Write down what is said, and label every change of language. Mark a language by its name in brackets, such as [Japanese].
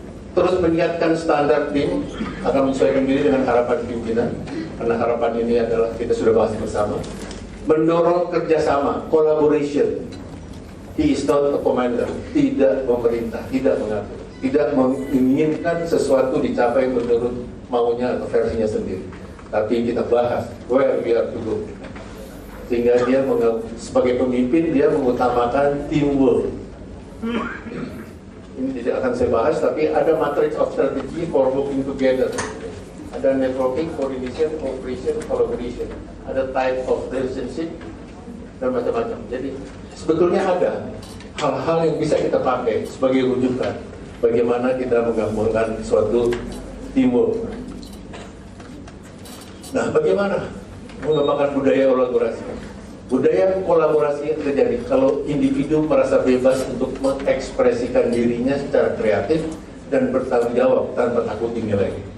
[Indonesian] Terus meningkatkan standar tim, akan menyesuaikan diri dengan harapan pimpinan, karena harapan ini adalah kita sudah bahas bersama. Mendorong kerjasama, collaboration. [English] He is not a commander, [Indonesian] tidak pemerintah, tidak mengatur, tidak menginginkan sesuatu dicapai menurut maunya atau versinya sendiri. Tapi kita bahas [English] where we are to go. [Indonesian] Sehingga dia sebagai pemimpin dia mengutamakan teamwork. Ini tidak akan saya bahas, tapi ada [English] matrix of strategy for working together. [Indonesian] Ada networking, coordination, cooperation, collaboration. Ada [English] type of relationship [Indonesian] dan macam-macam. Jadi sebetulnya ada hal-hal yang bisa kita pakai sebagai rujukan bagaimana kita menggabungkan suatu teamwork. Nah, bagaimana mengembangkan budaya kolaborasi? Budaya kolaborasi yang terjadi kalau individu merasa bebas untuk mengekspresikan dirinya secara kreatif dan bertanggung jawab tanpa takut dinilai.